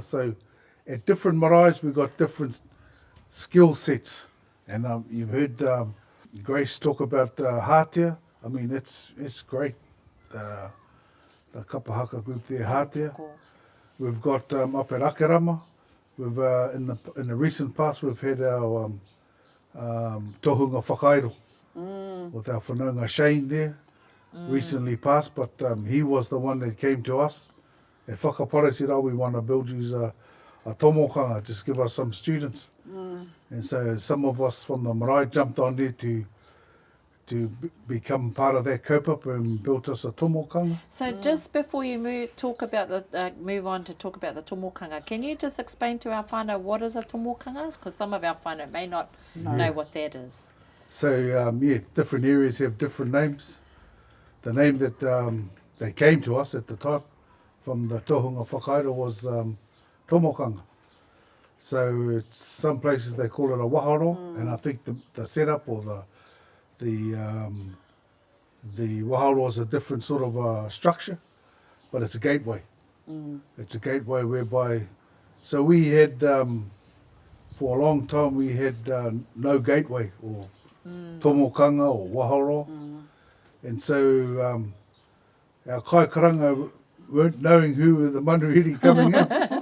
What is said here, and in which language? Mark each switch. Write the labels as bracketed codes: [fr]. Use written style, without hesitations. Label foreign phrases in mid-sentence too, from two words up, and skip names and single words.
[en] So at different maraes we've got different skill sets. And you've heard Grace talk about Hātia. I mean, it's great. The kapahaka group there, Hātia. We've got up at Akarama. We've in the recent past we've had our [mi] tohunga whakairo [en] with our whanaunga Shane there. Recently passed, but he was the one that came to us at Whakapara, said, we want to build you a tomokanga, just give us some students. And so some of us from the marae jumped on there to become part of that kaupapa and built us a tomokanga. So just before you move on to talk about the tomokanga, can you just explain to our whānau what is a tomokanga? Because some of our whānau may not know what that is. So, different areas have different names. The name that they came to us at the time from the [mi] tohunga whakairo [en] was tomokanga. So it's some places they call it a waharo, and I think the setup or the waharo is a different sort of structure, but it's a gateway. It's a gateway whereby, so we had, for a long time we had no gateway or tomokanga or waharo, and so our kaikaranga weren't knowing who were the manuhiri coming in.